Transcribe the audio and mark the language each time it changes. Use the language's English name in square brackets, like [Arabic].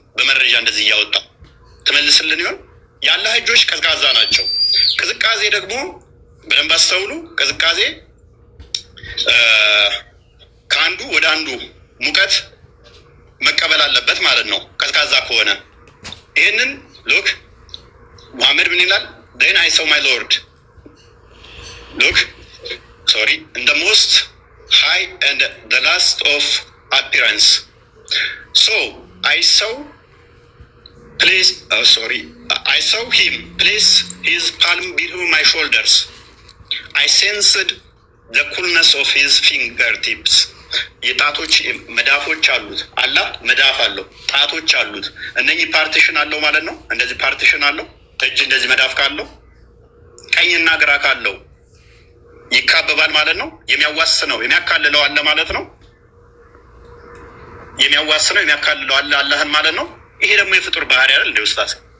[Amharic] በመረጃ እንደዚህ እያወጣ ትመልስልን ይሆን? የአላህ እጆች ቀዝቃዛ ናቸው። ቅዝቃዜ ደግሞ በደንብ አስተውሉ። ቅዝቃዜ ከአንዱ ወደ አንዱ ሙቀት መቀበል አለበት ማለት ነው፣ ቀዝቃዛ ከሆነ። ይህንን ሉክ ሙሐመድ ምን ይላል? [English] then I saw my Lord look sorry in the most high and the last of appearance, so I saw I saw him place his palm below my shoulders. I sensed the coolness of his fingertips. [Amharic] የጣቶች መዳፎች አሉት። አላህ መዳፍ አለው፣ ጣቶች አሉት። እነኚህ ፓርቲሽን አለው ማለት ነው። እንደዚህ ፓርቲሽን አለው። እጅ እንደዚህ መዳፍ ካለው ቀኝና ግራ ካለው ይካበባል ማለት ነው። የሚያዋስነው የሚያካልለው አለ ማለት ነው። የሚያዋስነው የሚያካልለው አለ አላህን ማለት ነው። ይሄ ደግሞ የፍጡር ባህሪ አይደል እንደ ኡስታዝ?